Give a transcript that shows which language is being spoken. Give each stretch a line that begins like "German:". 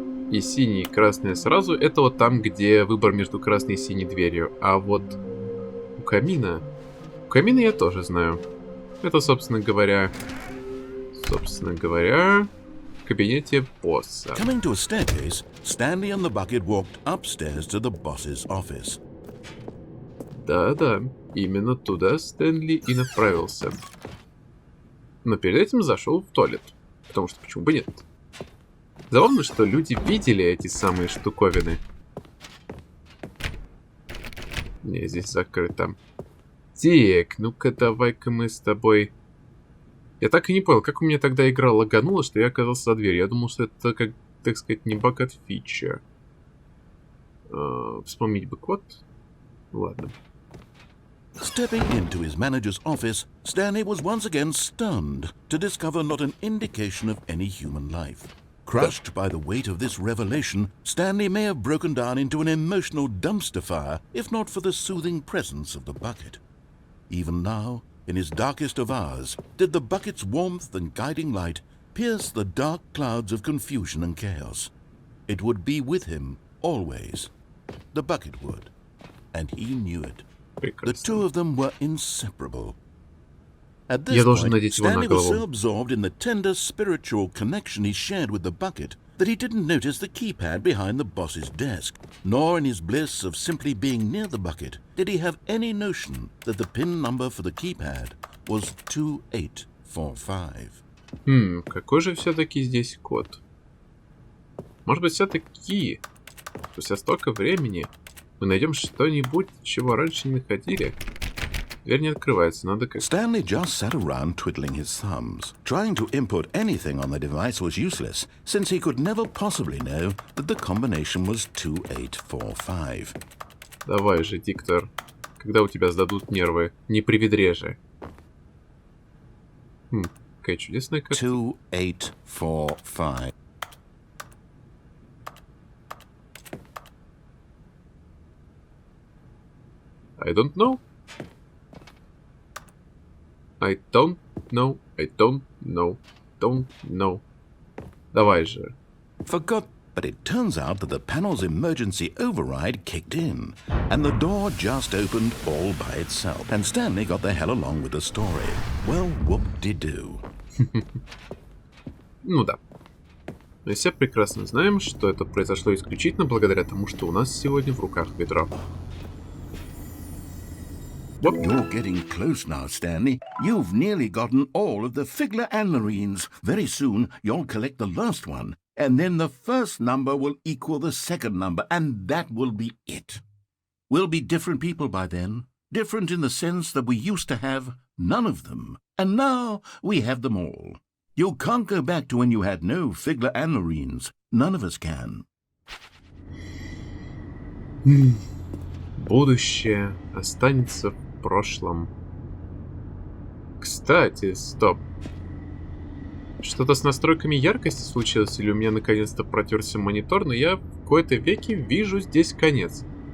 Russian: И синий, и красное сразу. Это вот там, где выбор между красной и синей дверью. А вот у камина я тоже знаю. Это, собственно говоря, в кабинете босса.
English: Coming to a staircase, Stanley and the bucket walked upstairs to the boss's office.
Russian: Да-да, именно туда Стэнли и направился. Но перед этим зашел в туалет. Потому что почему бы нет? Забавно, что люди видели эти самые штуковины. Не, здесь закрыто. Так, ну-ка давай-ка мы с тобой... Я так и не понял, как у меня тогда игра лаганула, что я оказался за дверью. Я думал, что это, как, так сказать, не баг от фича. Вспомнить бы код. Ладно.
English: Stepping into his manager's office, Stanley was once again stunned to discover not an indication of any human life. Crushed by the weight of this revelation, Stanley may have broken down into an emotional dumpster fire if not for the soothing presence of the bucket. Even now, in his darkest of hours, did the bucket's warmth and guiding light pierce the dark clouds of confusion and chaos. It would be with him always. The bucket would. And he knew it. The two of them were inseparable. At this point, Stanley was so absorbed in the tender spiritual connection he shared with the bucket that he didn't notice the keypad behind the boss's desk. Nor in his bliss of simply being near the bucket did he have any notion that the PIN number for the keypad was 2845.
Russian: Какой же все-таки здесь код? Может быть, все-таки спустя столько времени мы найдем что-нибудь, чего раньше не находили. Дверь не открывается, надо как...
English: Stanley just sat around twiddling his thumbs. Trying to input anything on the device was useless, since he could never possibly know that the combination was 2845.
Russian: Давай же, диктор. Когда у тебя сдадут нервы? Не при ведре же. Какая чудесная карта. 2845.
English: I don't know. I don't know, I don't know, don't know.
Russian: Давай же.
English: Forgot, but it turns out that the panel's emergency override kicked in, and the door just opened all by itself, and Stanley got the hell along with the story. Well, whoop-de-doo.
Russian: Ну да. Мы все прекрасно знаем, что это произошло исключительно благодаря тому, что у нас сегодня в руках ведро.
English: You're getting close now, Stanley. You've nearly gotten all of the Figler anarines. Very soon, you'll collect the last one, and then the first number will equal the second number, and that will be it. We'll be different people by then. Different in the sense that we used to have none of them, and now we have them all. You can't go back to when you had no Figler anarines. None of us can.
Russian: Будущее останется в прошлом. Кстати, стоп. Что-то с настройками яркости случилось, или у меня наконец-то протерся монитор, но я в кои-то веки вижу здесь конец.